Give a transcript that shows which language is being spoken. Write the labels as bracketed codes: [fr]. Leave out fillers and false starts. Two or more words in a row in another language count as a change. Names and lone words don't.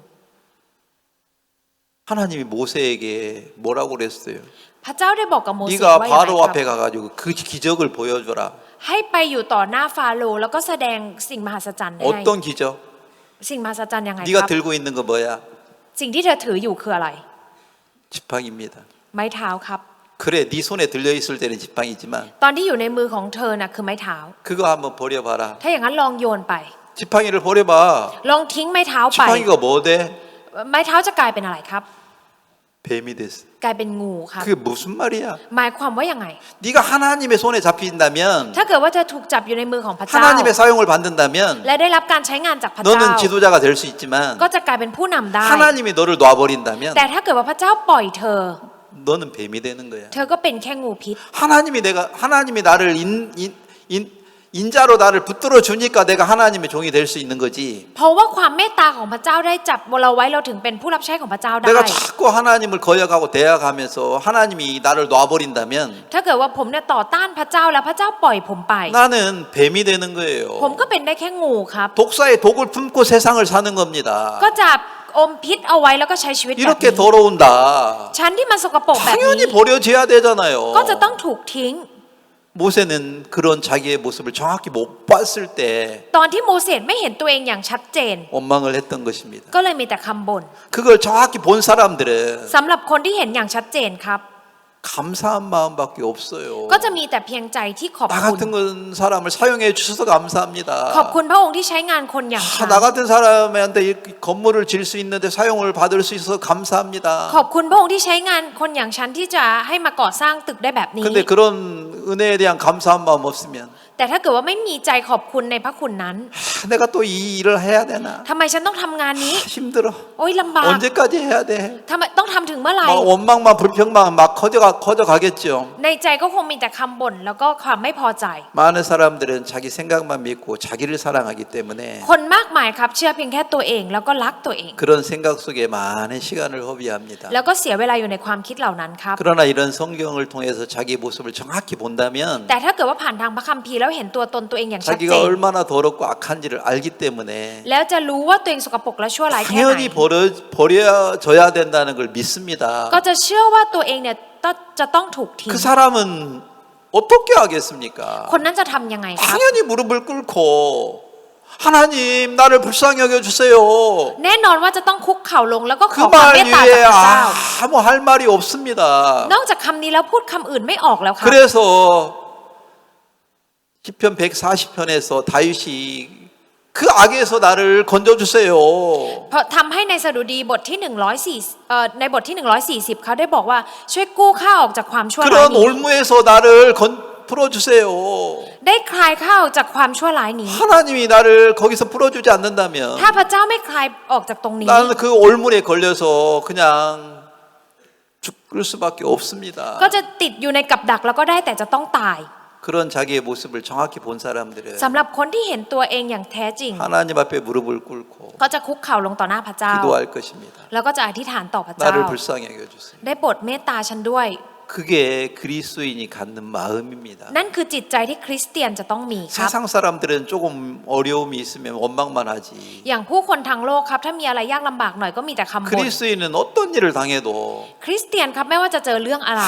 [ko] 하나님이 모세에게 뭐라고 그랬어요? [th] พระเจ้าได้บอกกับโมเสส [ko] 네가 [th] ว่าอย่างไร [ko] 바로 [th] ครับ [ko] 앞에 가가지고 그 기적을 보여줘라. [th] ให้ไปอยู่ต่อหน้าฟาโรห์แล้วก็แสดงสิ่งมหัศจรรย์ให้ [ko] 어떤 기적? [th] สิ่งมหัศจรรย์ยังไงค [ko] 네가 [th] รับ [ko] 들고 있는 거 뭐야? [th] สิ่งที่เธอถืออยู่คืออะไร [ko] 지팡이입니다. [th] ไม้เท้าครับ [ko] 그래, 네 손에 들려 있을 때는 지팡이지만 [th] ตอนที่อยู่ในมือของเธอน่ะคือไม้เท้า [ko] 그거 한번 버려봐라. [th] ถ้าอย่างนั้นลองโยนไป [ko] 지팡이를 버려봐. [th] ลองทิ้งไม้เท้าไป [ko] 지팡이가 뭐 돼? [th] ไม้เท้าจะกลายเป็นอะไรครับ [ko] 뱀이 됐어. [th] กลายเป็นงูครับ [ko] 그게 무슨 말이야? [th] หมายความว่ายังไง [ko] 네가 하나님의 손에 잡힌다면 [th] ถ้าเกิดว่าเธอถูกจับอยู่ในมือของพระเจ้า [ko] 하나님의 사용을 받는다면 [th] และได้รับการใช้งานจากพระเจ้า [ko] 너는 지도자가 될 수 있지만 [th] ก็จะกลายเป็นผู้นำได้ [ko] 하나님이 너를 놔버린다면 [th] แต่ถ้าเกิดว่าพระเจ้าปล่อยเธอ [ko] 너는 뱀이 되는 거야. [th] เธอก็เป็นแค่งูพิษ [ko] 하나님이 나를 인자로 나를 붙들어 주니까 내가 하나님의 종이 될 수 있는 거지. [th] เพราะว่าความเมตตาของพระเจ้าได้จับเราไว้เราถึงเป็นผู้รับใช้ของพระเจ้าได้ [ko] 내가 자꾸 하나님을 거역하고 대항하면서 하나님이 나를 놔버린다면 [th] ถ้าเกิดว่าผมเนี่ยต่อต้านพระเจ้าแล้วพระเจ้าปล่อยผมไป [ko] 나는 뱀이 되는 [th] ผม [ko] 거예요. [th] ก็เป็นได้แค่งูครับ [ko] 독사의 독을 품고 세상을 사는 겁니다. [th] ก็จะอมพิษเอาไว้แล้วก็ใช้ชีวิตแบบ [ko] 이렇게 [th] นี้ [ko] 더러운다. [th] ชั้นที่มันสกปรกแบบนี้ [ko] 당연히 버려져야 되잖아요. [th] ก็จะต้องถูกทิ้ง [ko] 모세는 그런 자기의 모습을 정확히 못 봤을 때 [th] ตอนที่โมเสสไม่เห็นตัวเองอย่างชัดเจน [ko] 원망을 했던 것입니다. [th] ก็เลยมีแต่คำบ่น [ko] 그걸 정확히 본 사람들은 [th] สำหรับคนที่เห็นอย่างชัดเจนครับ [ko] 감사한 마음밖에 없어요. [th] ก็จะมีแต่เพียงใจที่ขอบ [ko] 나 [th] คุณ [ko] 같은 건 사람을 사용해 주셔서 감사합니다. [th] ขอบคุณพระองค์ที่ใช้งานคนอย่างฉัน [ko] 나 같은 사람한테 이 건물을 질 수 있는데 사용을 받을 수 있어서 감사합니다. [th] ขอบคุณพระองค์ที่ใช้งานคนอย่างฉันที่จะให้มาก่อสร้างตึกได้แบบนี้ [ko] 근데 그런 은혜에 대한 감사한 마음 없으면 [th] แต่ถ้าเกิดว่าไม่มีใจขอบคุณในพระคุณนั้น [ko] 내가 또 이 일을 해야 되나? [th] ทำไมฉันต้องทำงานนี้ [ko] 힘들어. [th] โอ้ยลำบาก [ko] 언제까지 해야 돼? [th] ทำไมต้องทำถึงเมื่อไหร่ [ko] 막 원망만 불평만 막 커져가겠죠. [th] ในใจก็คงมีแต่คำบ่นแล้วก็ความไม่พอใจ [ko] 많은 사람들은 자기 생각만 믿고 자기를 사랑하기 때문에 [th] คนมากมายครับเชื่อเพียงแค่ตัวเองแล้วก็รักตัวเอง [ko] 그런 생각 속에 많은 시간을 허비합니다. [th] แล้วก็เสียเวลาอยู่ในความคิดเหล่านั้นครับ [ko] 그러나 이런 성경을 통해서 자기 모습을 정확히 본다면 [th] แต่ถ้าเกิดว่าผ่านทางพระคัมภีร์แล้วเห็นตัวตนตัวเองอย่างชัดเจ [ko] 자기가 [th] น [ko] 얼마나 더럽고 악한지를 알기 때문에 [th] แล้วจะรู้ว่าตัวเองสกปรกและชั่วร้ายแค่ไหน [ko] 당연히 버려져야 된다는 걸 믿습니다. [th] ก็จะเชื่อว่าตัวเองเนี่ยจะต้องถูกทิ้ง [ko] 그 사람은 어떻게 하겠습니까? [th] คนนั้นจะทำยังไงครับ [ko] 당연히 무릎을 꿇고 하나님 나를 불쌍히 여겨주세요. [th] แน่นอนว่าจะต้องคุกเข่าลงแล้วก็ข [ko] 그 [th] อความ [ko] 말 [th] เมตตาจาก [ko] 위에 [th] พระเจ้า [ko] 아무 할 말이 없습니다. [th] นอกจากคำนี้แล้วพูดคำอื่นไม่ออกแล้วครับ [ko] 그래서 시편 140편에서 다윗이 그 악에서 나를 건져주세요. [th] เพราะทำให้ในสดุดีบทที่ในบทที่140เขาได้บอกว่าช่วยกู้ข้าออกจากความชั่วร้าย [ko] 그런 [th] นี้ [ko] 올무에서 나를 풀어주세요. [th] ได้คลายข้าออกจากความชั่วร้ายนี้ [ko] 하나님이 나를 거기서 풀어주지 않는다면 [th] ถ้าพระเจ้าไม่คลายออกจากตรงนี้ [ko] 나는 그 올물에 걸려서 그냥 죽을 수밖에 없습니다. [th] ก็จะติดอยู่ในกับดักแล้วก็ได้แต่จะต้องตาย [ko] 그런 자기의 모습을 정확히 본 사람들은 [th] สำหรับคนที่เห็นตัวเองอย่างแท้จริง [ko] 하나님 앞에 무릎을 꿇고 [th] ก็จะคุกเข่าลงต่อหน้าพระเจ้า [ko] 기도할 것입니다. [th] แล้วก็จะอธิษฐานต่อพระเจ้า [ko] 나를 불쌍히 여겨주세요. [th] ได้โปรดเมตตาฉันด้วย [ko] 그게 그리스도인이 갖는 마음입니다. [th] นั่นคือจิตใจที่คริสเตียนจะต้องมีครับ [ko] 세상 사람들은 조금 어려움이 있으면 원망만 하지. [th] อย่างผู้คนทั้งโลกครับถ้ามีอะไรยากลำบากหน่อยก็มีแต่คำบ่น [ko] 그리스도인은 어떤 일을 당해도 [th] คริสเตียนครับไม่ว่าจะเจอเรื่องอะไร